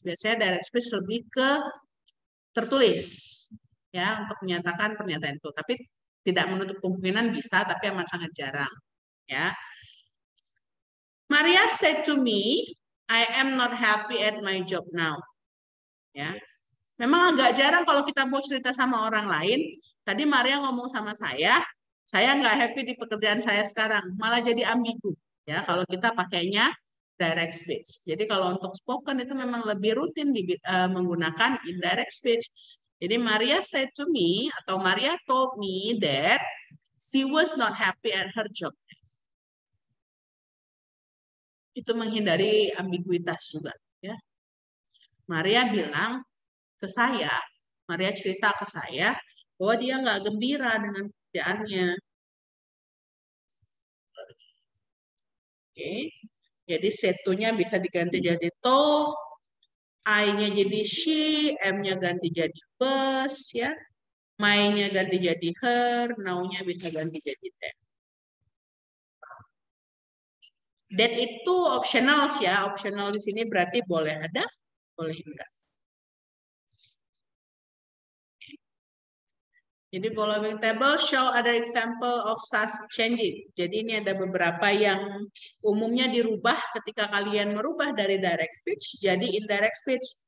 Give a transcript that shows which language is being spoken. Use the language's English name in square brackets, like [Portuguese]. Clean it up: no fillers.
[Indonesian] Biasanya direct speech lebih ke tertulis ya untuk menyatakan pernyataan itu, tapi tidak menutup kemungkinan bisa, tapi amat sangat jarang ya. [English] Maria said to me, I am not happy at my job now. [Indonesian] Ya, memang agak jarang kalau kita mau cerita sama orang lain. Tadi Maria ngomong sama saya nggak happy di pekerjaan saya sekarang, malah jadi ambigu ya kalau kita pakainya direct speech. Jadi kalau untuk spoken itu memang lebih rutin menggunakan indirect speech. [English] Jadi Maria said to me, atau Maria told me that she was not happy at her job. [Indonesian] Itu menghindari ambiguitas juga. Ya. Maria bilang ke saya, Maria cerita ke saya bahwa dia nggak gembira dengan pekerjaannya. Oke. Jadi set-nya bisa diganti jadi to, I-nya jadi she, M-nya ganti jadi was, ya. My-nya ganti jadi her, now-nya bisa ganti jadi that. That itu optional ya, optional di sini berarti boleh ada, boleh enggak. [English] Jadi following table show other example of such changing. [Indonesian] Jadi ini ada beberapa yang umumnya dirubah ketika kalian merubah dari direct speech jadi indirect speech.